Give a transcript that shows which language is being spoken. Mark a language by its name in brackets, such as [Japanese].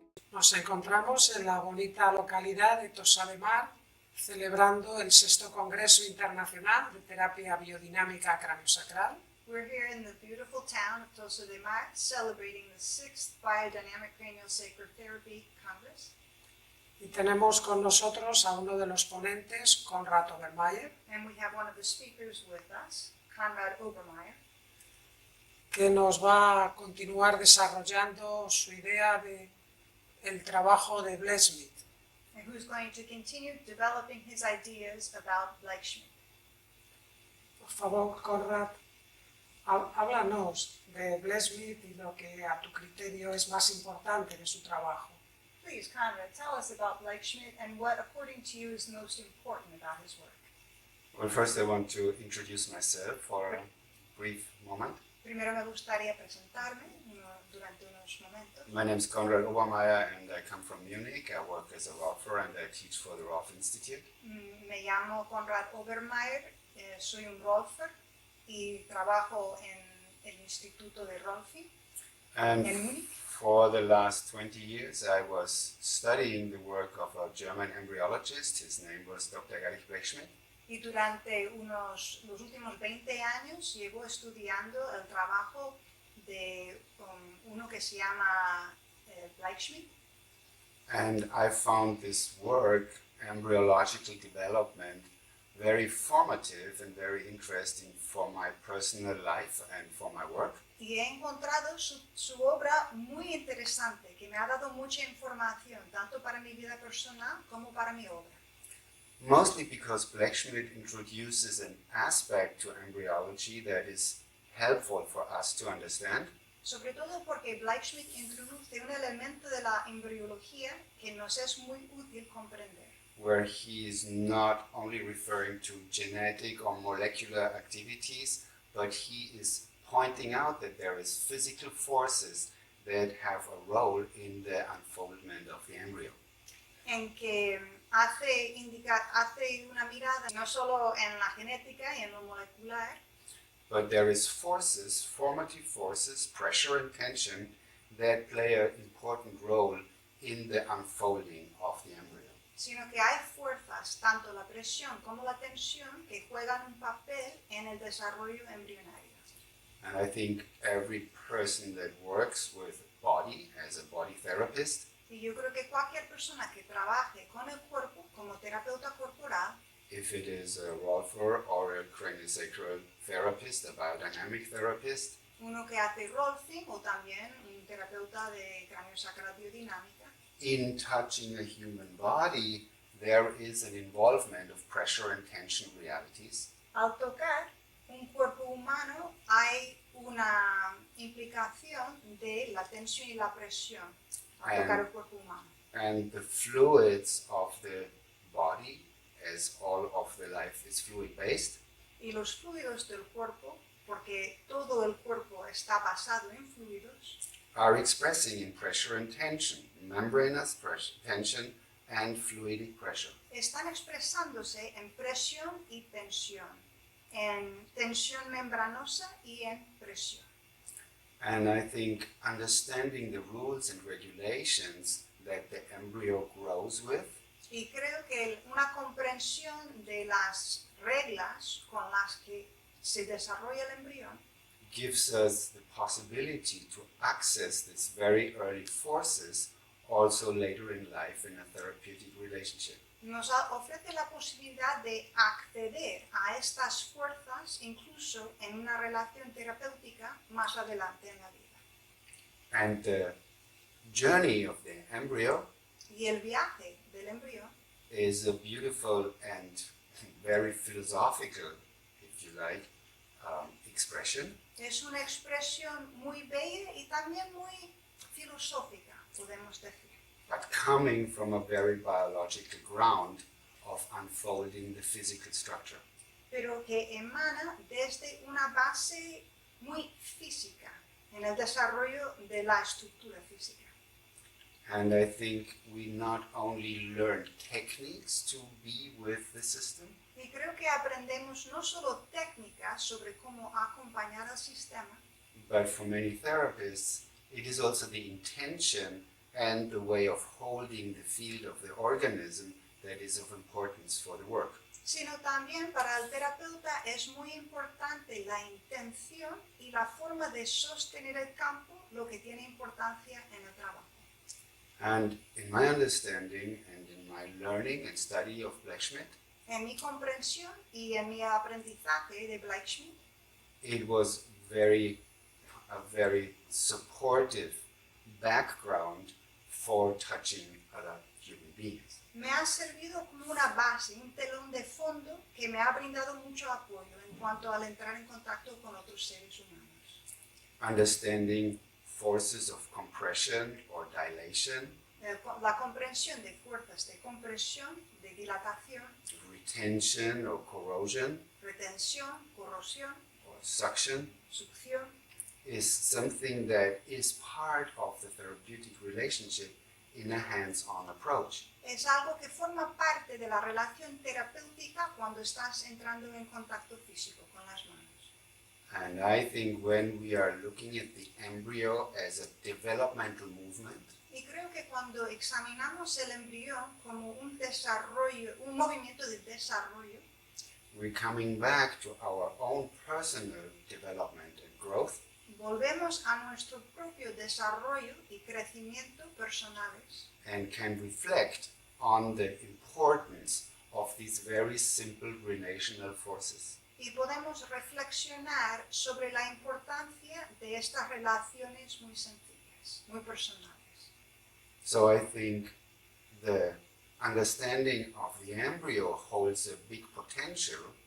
[Spanish] Nos encontramos en la bonita localidad de Tossa de Mar, celebrando el 6º Congreso Internacional de Terapia Biodinámica Craneosacral. [English] We're here in the beautiful town of Tossa de Mar, celebrating the 6th Biodynamic Craneosacral Therapy Congress. [Spanish] Y tenemos con nosotros a uno de los ponentes, Konrad Obermeier, [English] And we have one of the speakers with us, Konrad Obermeier, [Spanish] que nos va a continuar desarrollando su idea de el trabajo de Blechschmidt. [English] and who's going to continue developing his ideas about Blechschmidt. [Spanish] Por favor, Konrad, háblanos de Blechschmidt y lo que a tu criterio es más importante de su trabajo. [English] Please, Konrad, tell us about Blechschmidt and what, according to you, is most important about his work. Well, first I want to introduce myself for a brief moment. [Spanish] Primero me gustaría presentarme durante unos momentos. [English] My name is Konrad Obermeier and I come from Munich. I work as a Rolfer and I teach for the Rolf Institute. [Spanish] Me llamo Konrad Obermeier, soy un Rolfer y trabajo en el Instituto de Rolfi [English] And [Spanish] en Múnich. [English] for the last 20 years I was studying the work of a German embryologist. His name was Dr. Erich Blechschmidt. [Spanish] Y durante los últimos 20 años llevo estudiando el trabajo de uno que se llama Blechschmidt. [English] And I found this work, embryological development, very formative and very interesting for my personal life and for my work. [Spanish] Y he encontrado su obra muy interesante, que me ha dado mucha información, tanto para mi vida personal como para mi obra. [English] Mostly because Blechschmidt introduces an aspect to embryology that is helpful for us to understand. [Spanish] Sobre todo porque Blechschmidt introduce un elemento de la embriología que nos es muy útil comprender. [English] Where he is not only referring to genetic or molecular activities, but he is pointing out that there is physical forces that have a role in the unfoldment of the embryo. [Spanish] En que hace una mirada no solo en la genética y en lo molecular, [English] But there is forces, formative forces, pressure and tension that play an important role in the unfolding of the embryo. [Spanish] sino que hay fuerzas, tanto la presión como la tensión, que juegan un papel en el desarrollo embrionario. [English] And I think every person that works with body as a body therapist [Spanish] Y yo creo que cualquier persona que trabaje con el cuerpo como terapeuta corporal, [English] if it is a Rolfer or a craniosacral therapist, a biodynamic therapist, [Spanish] uno que hace rolfing o también un terapeuta de craneosacral biodinámica, [English] in touching a human body, there is an involvement of pressure and tension realities. [Spanish] al tocar un cuerpo humano hay una implicación de la tensión y la presión al tocar el cuerpo humano. [English] And the fluids of the body, as all of the life is fluid-based, [Spanish] Y los fluidos del cuerpo, porque todo el cuerpo está basado en fluidos, [English] are expressing in pressure and tension, membranous pressure, tension and fluidic pressure. [Spanish] están expresándose en presión y en tensión membranosa y en presión. [English] And I think understanding the rules and regulations that the embryo grows with [Spanish] Y creo que una comprensión de las reglas con las que se desarrolla el embrión [English] gives us the possibility to access these very early forces also later in life in a therapeutic relationship. [Spanish] nos ofrece la posibilidad de acceder a estas fuerzas incluso en una relación terapéutica más adelante en la vida. [English] And the journey of the embryo [Spanish] Y el viaje del embrión [English] is a beautiful and very philosophical, if you like, expression. [Spanish] es una expresión muy bella y también muy filosófica, podemos decir. [English] But coming from a very biological ground of unfolding the physical structure. [Spanish] Pero que emana desde una base muy física, en el desarrollo de la estructura física. [English] And I think we not only learn techniques to be with the system, [Spanish] Y creo que aprendemos no solo técnicas sobre cómo acompañar al sistema, [English] but for many therapists, it is also the intention and the way of holding the field of the organism that is of importance for the work. [Spanish] Sino también para el terapeuta es muy importante la intención y la forma de sostener el campo, lo que tiene importancia en el trabajo. [English] And in my understanding and in my learning and study of Blechschmidt, [Spanish] En mi comprensión y en mi aprendizaje de Blechschmidt, [English] it was a very supportive background for touching other human beings. [Spanish] me ha servido como una base, un telón de fondo que me ha brindado mucho apoyo en cuanto al entrar en contacto con otros seres humanos. [English] Understanding forces of compression or dilation, [Spanish] La comprensión de fuerzas de compresión, de dilatación, [English] retention or corrosion, [Spanish] retención, corrosión, [English] or suction [Spanish] succión, [English] is something that is part of the therapeutic relationship in a hands-on approach. [Spanish] es algo que forma parte de la relación terapéutica cuando estás entrando en contacto físico con las manos. [English] And I think when we are looking at the embryo as a developmental movement, [Spanish] Y creo que cuando examinamos el embrión como un desarrollo, un movimiento de desarrollo, [English] we're coming back to our own personal development and growth, [Spanish] volvemos a nuestro propio desarrollo y crecimiento personales [English] and can reflect on the importance of these very simple relational forces. [Spanish] y podemos reflexionar sobre la importancia de estas relaciones muy sencillas, muy personales. [English] So I think the understanding of the embryo holds a big potential